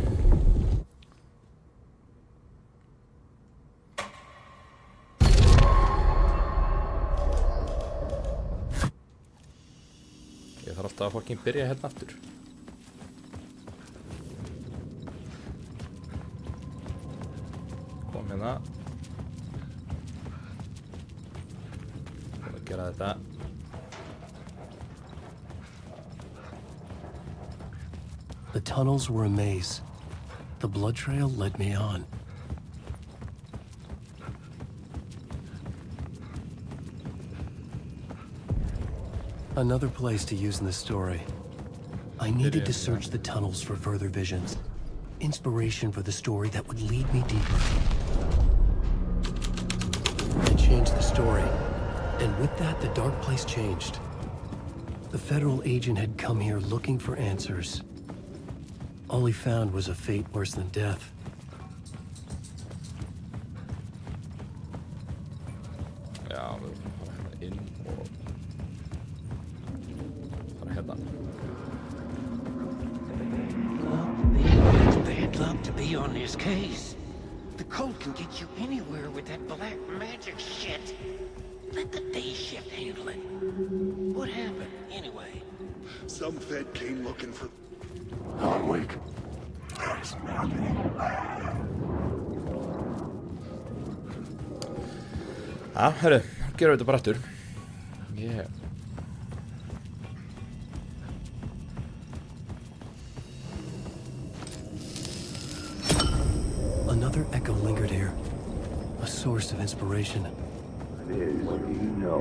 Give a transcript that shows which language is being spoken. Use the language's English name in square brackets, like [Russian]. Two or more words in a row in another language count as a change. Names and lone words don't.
[Icelandic] Ég þarf alltaf að fucking byrja hérna aftur. Kom hérna. Búin að gera þetta. [English] The tunnels were a maze. The blood trail led me on. Another place to use in the story. I needed to search the tunnels for further visions. Inspiration for the story that would lead me deeper. I changed the story. And with that, the dark place changed. The federal agent had come here looking for answers. All he found was a fate worse than death. [Icelandic] Já, við erum að fara hérna inn og fara hérna. [English] It's bad luck to be on this case. The cult can get you anywhere with that black magic shit. Let the day shift handle it. What happened, anyway? Some Fed came looking for... Alan Wake. [Icelandic] Já, herru, gerum við þetta bara aftur. [English] Yeah. Another echo lingered here, a source of inspiration. What do you know?